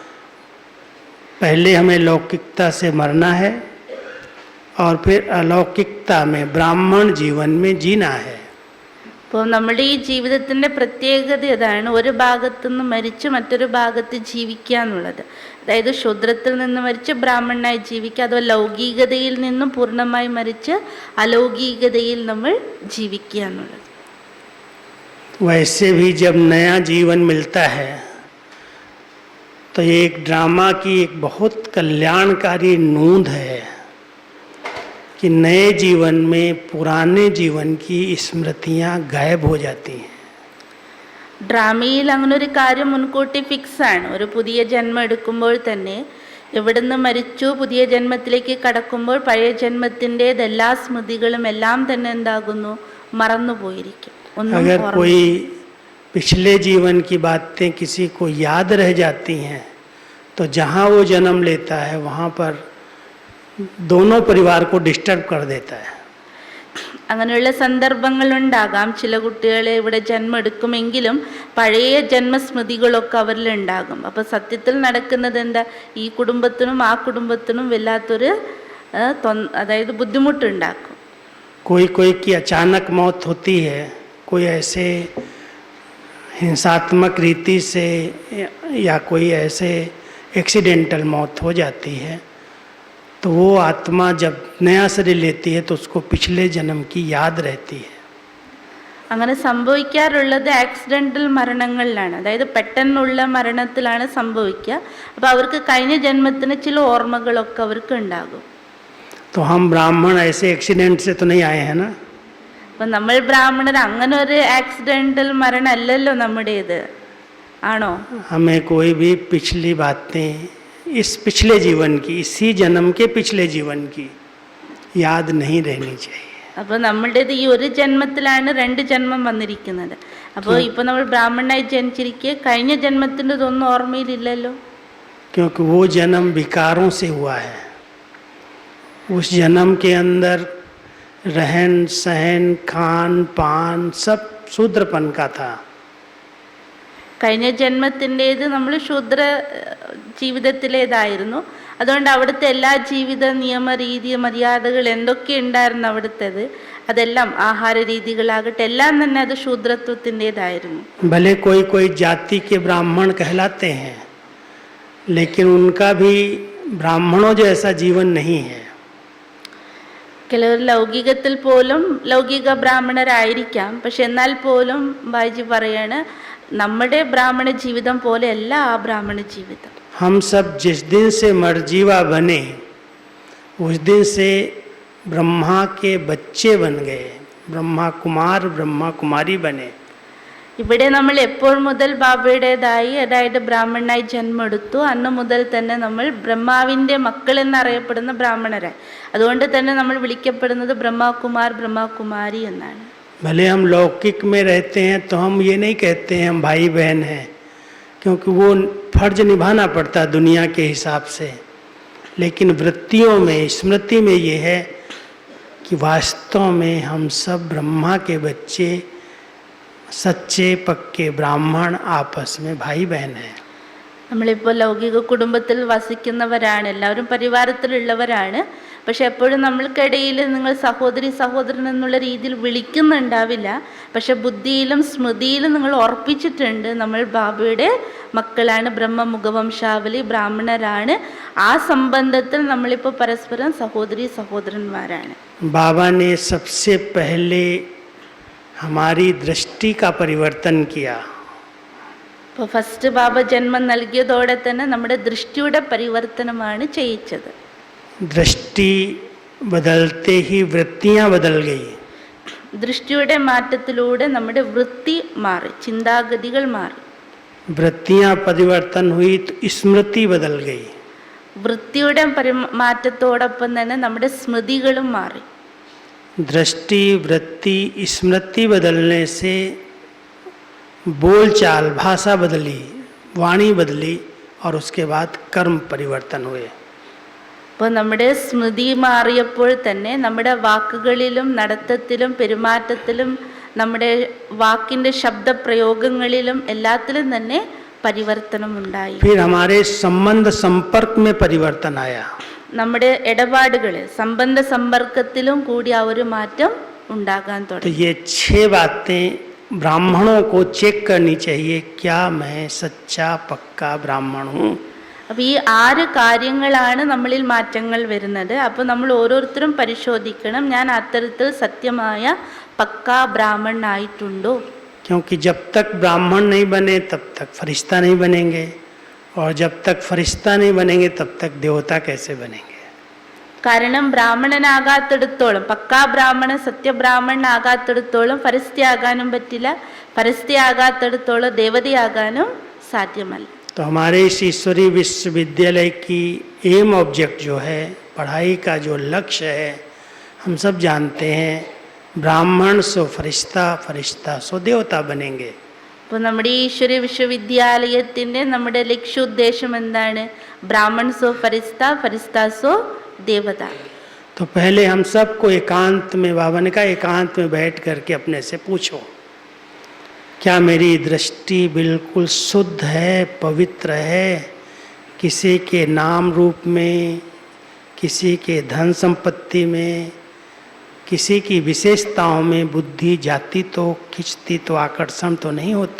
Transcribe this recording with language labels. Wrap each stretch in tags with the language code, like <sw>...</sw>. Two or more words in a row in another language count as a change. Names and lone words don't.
<hi>पहले हमें लौकिकता से मरना है और फिर अलौकिकता में ब्राह्मण जीवन में जीना है।</hi> <ml>അപ്പോൾ നമ്മുടെ ഈ ജീവിതത്തിൻ്റെ പ്രത്യേകത ഇതാണ്, ഒരു ഭാഗത്തു നിന്ന് മരിച്ച് മറ്റൊരു ഭാഗത്ത് ജീവിക്കുക എന്നുള്ളത്. അതായത് ശൂദ്രത്തിൽ നിന്ന് മരിച്ച് ബ്രാഹ്മണനായി ജീവിക്കുക, അഥവാ ലൗകികതയിൽ നിന്നും പൂർണ്ണമായി മരിച്ച് അലൗകികതയിൽ നമ്മൾ ജീവിക്കുക എന്നുള്ളത്.</ml> <hi>वैसे भी जब नया जीवन मिलता है तो एक ड्रामा की एक बहुत कल्याणकारी नूंद है कि नए जीवन में पुराने जीवन की स्मृतियां गायब हो जाती हैं.</hi> <ml>ഡ്രാമയിൽ അങ്ങനെ ഒരു കാര്യം മുൻകൂട്ടി ഫിക്സാണ്. ഒരു പുതിയ ജന്മം എടുക്കുമ്പോൾ തന്നെ എവിടുന്ന് മരിച്ചു പുതിയ ജന്മത്തിലേക്ക് കടക്കുമ്പോൾ പഴയ ജന്മത്തിൻ്റെതെല്ലാ സ്മൃതികളും എല്ലാം തന്നെ എന്താകുന്നു? മറന്നുപോയിരിക്കും.</ml> <hi>अगर कोई पिछले जीवन की बातें किसी को याद रह जाती हैं तो जहाँ वो जन्म लेता है वहाँ पर दोनों परिवार को डिस्टर्ब कर देता है.</hi> <ml>അങ്ങനെയുള്ള സന്ദർഭങ്ങളുണ്ടാകാം. ചില കുട്ടികളെ ഇവിടെ ജന്മം എടുക്കുമെങ്കിലും പഴയ ജന്മസ്മൃതികളൊക്കെ അവരിലുണ്ടാകും. അപ്പോൾ സത്യത്തിൽ നടക്കുന്നത് എന്താ? ഈ കുടുംബത്തിനും ആ കുടുംബത്തിനും വല്ലാത്തൊരു അതായത് ബുദ്ധിമുട്ടുണ്ടാക്കും.</ml> <hi>कोई कोई की अचानक मौत होती है, कोई ऐसे हिंसात्मक रीति से या कोई ऐसे एक्सीडेंटल मौत हो जाती है तो वो आत्मा जब नया शरीर लेती है तो उसको पिछले जन्म की याद रहती है.</hi> <ml>അങ്ങനെ സംഭവിക്കാറുള്ളത് ആക്സിഡൻ്റൽ മരണങ്ങളിലാണ്, അതായത് പെട്ടെന്നുള്ള മരണത്തിലാണ് സംഭവിക്കുക. അപ്പോൾ അവർക്ക് കഴിഞ്ഞ ജന്മത്തിന് ചില ഓർമ്മകളൊക്കെ അവർക്ക് ഉണ്ടാകും.</ml> <hi>तो हम ब्राह्मण ऐसे एक्सीडेंट से तो नहीं आए हैं ना.</hi> <ml>അപ്പം നമ്മൾ ബ്രാഹ്മണർ അങ്ങനെ ഒരു ആക്സിഡൻ്റൽ മരണം അല്ലല്ലോ നമ്മുടേത്, ആണോ?</ml> <hi>हमें कोई भी पिछली बातें इस पिछले जीवन की, इसी जन्म के पिछले जीवन की याद नहीं रहनी चाहिए.</hi> <ml>അപ്പോൾ നമ്മുടേത് ഈ ഒരു ജന്മത്തിലാണ് 2 ജന്മം വന്നിരിക്കുന്നത്. അപ്പോൾ ഇപ്പോൾ നമ്മൾ ബ്രാഹ്മണനായി ജനിച്ചിരിക്കെ കഴിഞ്ഞ ജന്മത്തിൻ്റെ ഇതൊന്നും ഓർമ്മയിലില്ലല്ലോ.</ml> <hi>क्योंकि वो जन्म विकारों से हुआ है. उस जन्म के अंदर रहन सहन खान पान सब शूद्रपन का था.</hi> <ml>കഴിഞ്ഞ ജന്മത്തിൻ്റേത് നമ്മൾ ശൂദ്ര ജീവിതത്തിലേതായിരുന്നു. അതുകൊണ്ട് അവിടുത്തെ എല്ലാ ജീവിത നിയമ രീതി മര്യാദകൾ എന്തൊക്കെ ഉണ്ടായിരുന്നു അവിടുത്തേത്, അതെല്ലാം ആഹാര രീതികളാകട്ടെ എല്ലാം തന്നെ അത് ശൂദ്രത്വത്തിൻ്റെതായിരുന്നു.</ml> <hi>भले कोई कोई जाति के ब्राह्मण कहलाते हैं लेकिन उनका भी ब्राह्मणों जैसा जीवन नहीं है.</hi> <ml>ചിലർ ലൗകികത്തിൽ പോലും ലൗകിക ബ്രാഹ്മണരായിരിക്കാം, പക്ഷെ എന്നാൽ പോലും ബായിജി പറയാണ് നമ്മുടെ ബ്രാഹ്മണ ജീവിതം പോലെയല്ല ആ ബ്രാഹ്മണ ജീവിതം.</ml> <hi>हम सब जिस दिन से मरजीवा बने उस दिन से ब्रह्मा के बच्चे बन गए, ब्रह्मा कुमार ब्रह्मा कुमारी बने.</hi> <ml>ഇവിടെ നമ്മൾ എപ്പോൾ മുതൽ ബാബയുടേതായി അതായത് ബ്രാഹ്മണനായി ജന്മെടുത്തു അന്ന് മുതൽ തന്നെ നമ്മൾ ബ്രഹ്മാവിൻ്റെ മക്കൾ എന്നറിയപ്പെടുന്ന ബ്രാഹ്മണരായി. അതുകൊണ്ട് തന്നെ നമ്മൾ വിളിക്കപ്പെടുന്നത് ബ്രഹ്മകുമാർ ബ്രഹ്മകുമാരി എന്നാണ്.</ml> <hi>भले हम लौकिक में रहते हैं तो हम ये नहीं कहते हैं हम भाई बहन हैं, क्योंकि वो फर्ज निभाना पड़ता दुनिया के हिसाब से. लेकिन वृत्तियों में स्मृति में ये है कि वास्तव में हम सब ब्रह्मा के बच्चे सच्चे पक्के ब्राह्मण आपस में भाई बहन हैं.</hi> <ml>നമ്മളിപ്പോൾ ലൗകിക കുടുംബത്തിൽ വസിക്കുന്നവരാണ്, എല്ലാവരും പരിവാരത്തിലുള്ളവരാണ്. പക്ഷെ എപ്പോഴും നമ്മൾക്കിടയിൽ നിങ്ങൾ സഹോദരി സഹോദരൻ എന്നുള്ള രീതിയിൽ വിളിക്കുന്നുണ്ടാവില്ല. പക്ഷെ ബുദ്ധിയിലും സ്മൃതിയിലും നിങ്ങൾ ഉറപ്പിച്ചിട്ടുണ്ട് നമ്മൾ ബാബയുടെ മക്കളാണ്, ബ്രഹ്മമുഖവംശാവലി ബ്രാഹ്മണരാണ്. ആ സംബന്ധത്തിൽ നമ്മളിപ്പോൾ പരസ്പരം സഹോദരി സഹോദരന്മാരാണ്.</ml> <hi>बाबा ने सबसे पहले हमारी दृष्टि का परिवर्तन किया.</hi> <ml>ഇപ്പോൾ ഫസ്റ്റ് ബാബ ജന്മം നൽകിയതോടെ തന്നെ നമ്മുടെ ദൃഷ്ടിയുടെ പരിവർത്തനമാണ് ചെയ്യിച്ചത്.</ml> <hi>दृष्टि बदलते ही वृत्तियां बदल गई.</hi> <ml>ദൃഷ്ടിയുടെ മാറ്റത്തിലൂടെ നമ്മുടെ വൃത്തി മാറി, ചിന്താഗതികൾ മാറി.</ml> <hi>वृत्तियां परिवर्तन हुई तो स्मृति बदल गई.</hi> <ml>വൃത്തിയുടെ മാറ്റത്തോടൊപ്പം തന്നെ നമ്മുടെ സ്മൃതികളും മാറി.</ml> <hi>दृष्टि, वृत्ति, स्मृति बदलने से बोलचाल, भाषा बदली, वाणी बदली और उसके बाद कर्म परिवर्तन हुए.</hi> <ml>അപ്പോൾ നമ്മുടെ സ്മൃതി മാറിയപ്പോൾ തന്നെ നമ്മുടെ വാക്കുകളിലും നടത്തത്തിലും പെരുമാറ്റത്തിലും നമ്മുടെ വാക്കിൻ്റെ ശബ്ദപ്രയോഗങ്ങളിലും എല്ലാത്തിലും തന്നെ പരിവർത്തനം ഉണ്ടായി.</ml> <hi>फिर हमारे संबंध संपर्क में परिवर्तन आया.</hi> <ml>നമ്മുടെ ഇടപാടുകളിൽ സംബന്ധ സമ്പർക്കത്തിലും കൂടി ആ ഒരു മാറ്റം ഉണ്ടാകാൻ तो തുടങ്ങി.</ml> <hi>ये 6 बातें ब्राह्मणों को चेक करनी चाहिए, क्या मैं सच्चा पक्का ब्राह्मण हूँ.</hi> <ml>അപ്പോൾ ഈ 6 കാര്യങ്ങളാണ് നമ്മളിൽ മാറ്റങ്ങൾ വരുന്നത്. അപ്പോൾ നമ്മൾ ഓരോരുത്തരും പരിശോധിക്കണം, ഞാൻ അത്തരത്തിൽ സത്യമായ പക്കാ ബ്രാഹ്മണനായിട്ടുണ്ടോ.</ml> <hi>क्योंकि जब तक ब्राह्मण नहीं बने तब तक फरिश्ता नहीं बनेंगे, और जब तक फरिश्ता नहीं बनेंगे तब तक देवता कैसे बनेंगे.</hi> <ml>കാരണം ബ്രാഹ്മണനാകാത്തിടത്തോളം, പക്കാ ബ്രാഹ്മണൻ സത്യബ്രാഹ്മണനാകാത്തിടത്തോളം ഫരിസ്തയാകാനും പറ്റില്ല, ഫരിസ്തയാകാത്തിടത്തോളം ദേവതയാകാനും സാധ്യമല്ല.</ml> <hi>तो हमारे इस ईश्वरीय विश्वविद्यालय की</hi> <en>aim object</en> <hi>जो है, पढ़ाई का जो लक्ष्य है, हम सब जानते हैं, ब्राह्मण सो फरिश्ता, फरिश्ता सो देवता बनेंगे.</hi> <ml>അപ്പോൾ നമ്മുടെ ഈ ഈശ്വരീയ വിശ്വവിദ്യാലയത്തിൻ്റെ നമ്മുടെ ലക്ഷ്യോദ്ദേശം എന്താണ്?</ml> <hi>ब्राह्मण सो फरिश्ता, फरिश्ता सो देवता. तो पहले हम सबको एकांत में, बाबा ने कहा एकांत में बैठ करके अपने से पूछो, क्या मेरी दृष्टि बिल्कुल शुद्ध है, पवित्र है? किसी के नाम रूप में, किसी के धन संपत्ति में, किसी की विशेषताओं में बुद्धि जाती तो खिंचती तो आकर्षण तो नहीं होती.</hi>